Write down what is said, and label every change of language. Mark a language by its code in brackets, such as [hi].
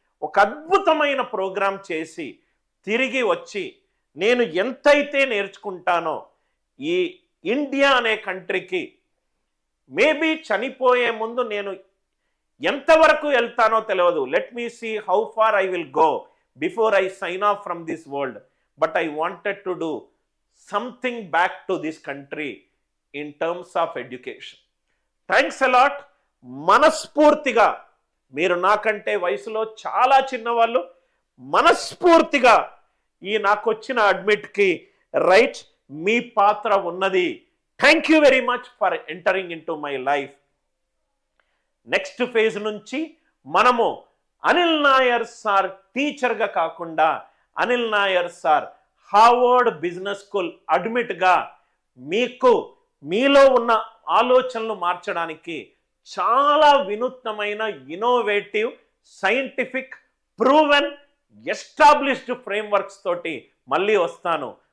[te] ఒక అద్భుతమైన ప్రోగ్రాం చేసి తిరిగి వచ్చి నేను ఎంతైతే నేర్చుకుంటానో ఈ ఇండియా అనే కంట్రీకి మేబీ చనిపోయే ముందు నేను ఎంతవరకు వెళ్తానో తెలియదు. [en] Let me see how far I will go before I sign off from this world. but I wanted to do something back to this country in terms of education. Thanks a lot. [te] మనస్ఫూర్తిగా, మీరు నాకంటే వయసులో చాలా చిన్నవాళ్ళు, మనస్ఫూర్తిగా ఈ నాకు వచ్చిన అడ్మిట్కి రైట్ మీ పాత్ర ఉన్నది. [en] Thank you very much for entering into my life. [te] Next phase నుంచి మనము అనిల్ నాయర్ సార్ టీచర్గా కాకుండా Anil Nair sir Harvard business school అడ్మిట్గా మీకు మీలో ఉన్న ఆలోచనలు మార్చడానికి చాలా వినూత్నమైన innovative scientific proven established frameworks తోటి మళ్ళీ వస్తాను.